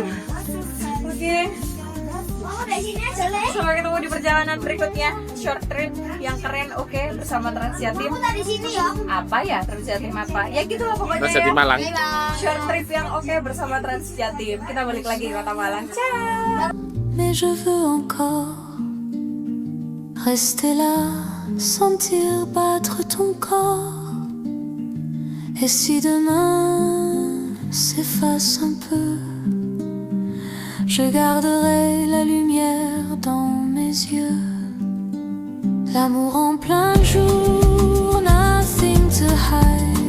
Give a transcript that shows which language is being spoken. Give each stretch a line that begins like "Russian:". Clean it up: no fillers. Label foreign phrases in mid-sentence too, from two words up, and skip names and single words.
Indonesian: Oke. Mama dari sini aja Le. Sampai ketemu di perjalanan berikutnya.
English: Short trip
Indonesian: yang keren, oke, bersama Transjatim. Aku dari sini ya. Apa ya Transjatim apa? Ya gitu lah pokoknya Terus jadi ya. Malang.
English: Short trip
Indonesian: yang oke bersama Transjatim. Kita balik lagi ke Kota Malang. Ciao.
French: Mais je veux encore rester là, sentir battre ton corps. Et si demain s'efface un peu, je garderai la lumière dans mes yeux. L'amour en plein jour,
English: nothing to hide.